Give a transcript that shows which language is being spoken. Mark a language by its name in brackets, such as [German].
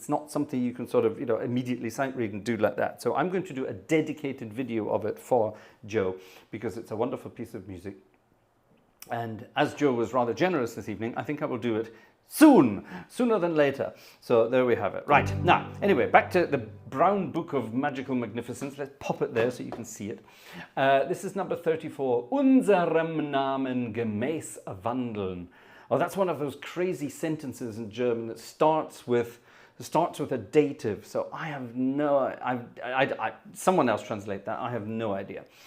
[English] It's not something you can sort of immediately sight read and do like that. So I'm going to do a dedicated video of it for Joe because it's a wonderful piece of music. And as Joe was rather generous this evening, I think I will do it sooner than later. So there we have it. Right, now, anyway, back to the Brown Book of Magical Magnificence. Let's pop it there so you can see it. This is number 34. [German] Unserem Namen gemäß wandeln. [English] Oh, that's one of those crazy sentences in German that starts with a dative. So I have no, someone else translate that. I have no idea.